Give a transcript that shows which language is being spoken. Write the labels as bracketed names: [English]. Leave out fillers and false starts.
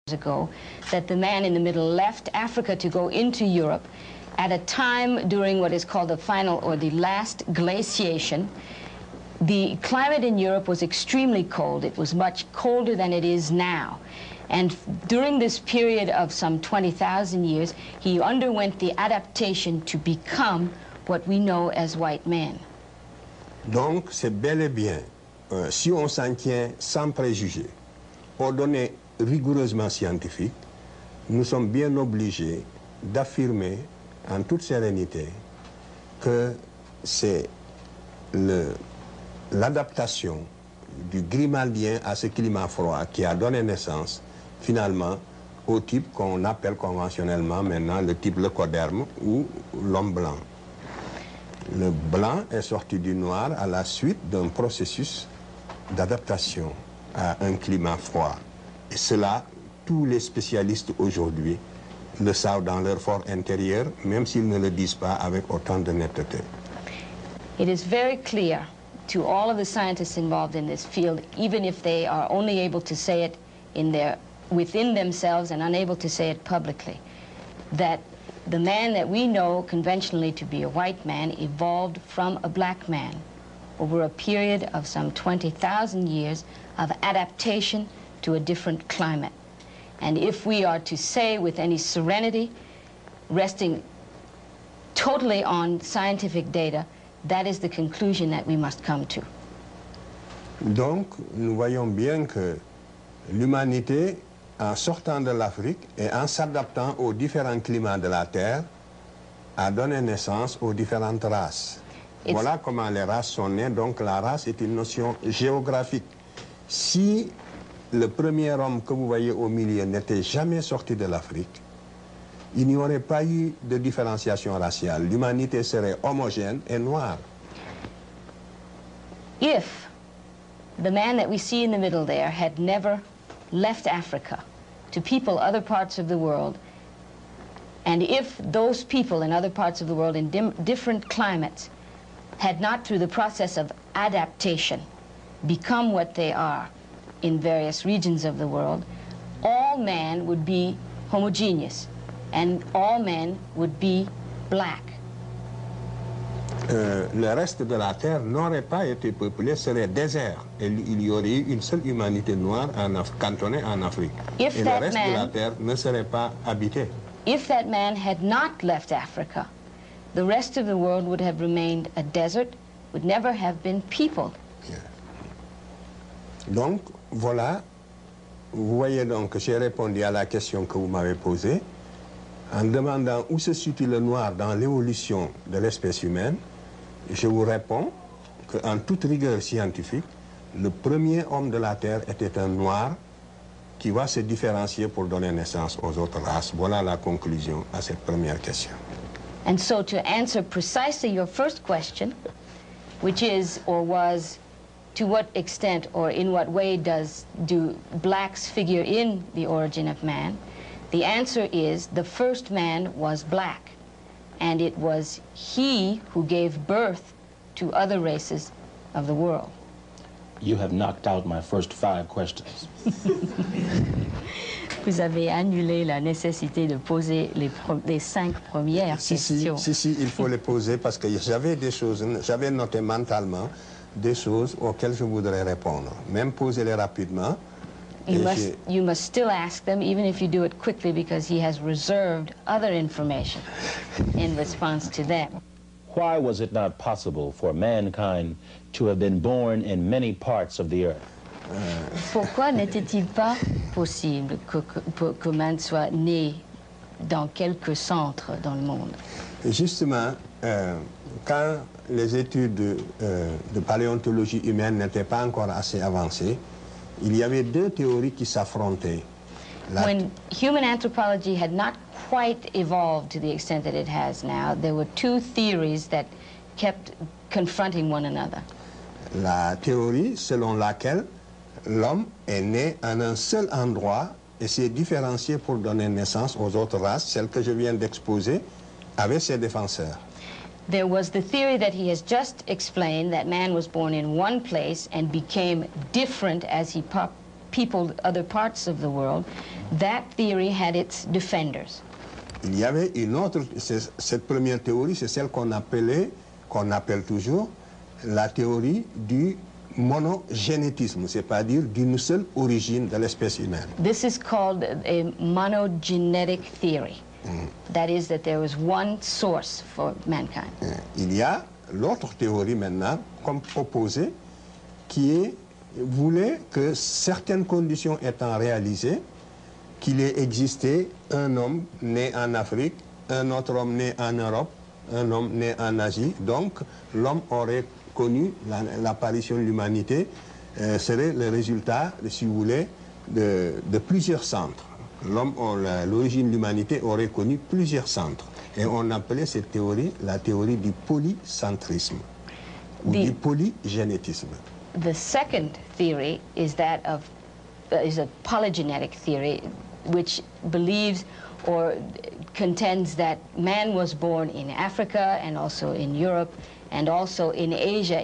[English] ago, that the man in the middle left Africa to go into Europe at a time during what is called the final or the last glaciation. The climate in Europe was extremely cold. It was much colder than it is now. And during this period of some 20,000 years, he underwent the adaptation to become what we know as white men. [French] Donc, c'est bel et bien, si on s'en tient sans préjugés, aux données rigoureusement scientifiques, nous sommes bien obligés d'affirmer en toute sérénité que c'est l'adaptation du grimaldien à ce climat froid qui a donné naissance finalement au type qu'on appelle conventionnellement maintenant le type leucoderme ou l'homme blanc. Le blanc est sorti du noir à la suite d'un processus d'adaptation à un climat froid. Et cela, tous les spécialistes aujourd'hui le savent dans leur fort intérieur, même s'ils ne le disent pas avec autant de netteté. [English] It is very clear to all of the scientists involved in this field, even if they are only able to say it within themselves and unable to say it publicly, that the man that we know conventionally to be a white man evolved from a black man over a period of some 20,000 years of adaptation to a different climate. And if we are to say with any serenity, resting totally on scientific data, that is the conclusion that we must come to. [French] Donc, nous voyons bien que l'humanité, en sortant de l'Afrique et en s'adaptant aux différents climats de la Terre, a donné naissance aux différentes races. Voilà comment les races sont nées. Donc, la race est une notion géographique. Si le premier homme que vous voyez au milieu n'était jamais sorti de l'Afrique, il n'y aurait pas eu de différenciation raciale. L'humanité serait homogène et noire. [English] If the man that we see in the middle there had never left Africa to people other parts of the world, and if those people in other parts of the world in different climates had not, through the process of adaptation, become what they are in various regions of the world, all men would be homogeneous, and all men would be black. [French] Le reste de la Terre n'aurait pas été peuplé, serait désert. Et il y aurait eu une seule humanité noire cantonnée en Afrique. Et le reste de la Terre ne serait pas habité. [English] If that man had not left Africa, the rest of the world would have remained a desert, would never have been peopled. Yeah. [French] Donc, voilà, vous voyez donc que j'ai répondu à la question que vous m'avez posée en demandant où se situe le noir dans l'évolution de l'espèce humaine. Je vous réponds qu'en toute rigueur scientifique, le premier homme de la Terre était un noir qui va se différencier pour donner naissance aux autres races. Voilà la conclusion à cette première question. [English] And so to answer precisely your first question, which is or was, to what extent or in what way do blacks figure in the origin of man, the answer is the first man was black, and it was he who gave birth to other races of the world. You have knocked out my first 5 questions. [French] Vous avez annulé la nécessité de poser les 5 premières questions. Si, il faut les poser parce que j'avais des choses, j'avais noté mentalement des choses auxquelles je voudrais répondre. Même poser-les rapidement. [English] You must still ask them, even if you do it quickly, because he has reserved other information in response to them. Why was it not possible for mankind to have been born in many parts of the earth? [French] Pourquoi n'était-il pas possible que man soit né dans quelques centres dans le monde? Justement, quand les études de paléontologie humaine n'étaient pas encore assez avancées, il y avait 2 théories qui s'affrontaient. [English] When human anthropology had not quite evolved to the extent that it has now, there were 2 theories that kept confronting one another. [French] La théorie selon laquelle l'homme est né en un seul endroit et s'est différencié pour donner naissance aux autres races, celles que je viens d'exposer, avec ses défenseurs. [English] There was the theory that he has just explained, that man was born in one place and became different as he peopled other parts of the world, that theory had its defenders. [French] Il y avait une autre, cette première théorie, c'est celle qu'on appelle toujours la théorie du monogénétisme, c'est-à-dire d'une seule origine de l'espèce humaine. [English] This is called a monogenetic theory. That is, that there was one source for mankind. [French] Il y a l'autre théorie maintenant, comme opposée, qui voulait que certaines conditions étant réalisées, qu'il ait existé un homme né en Afrique, un autre homme né en Europe, un homme né en Asie. Donc, l'homme aurait connu l'apparition de l'humanité, serait le résultat, si vous voulez, de plusieurs centres. L'origine de l'humanité aurait connu plusieurs centres. Et on appelait cette théorie la théorie du polycentrisme, ou du polygénétisme. [English] The second theory is that of is a polygenetic theory, which believes or contends that man was born in Africa and also in Europe and also in Asia.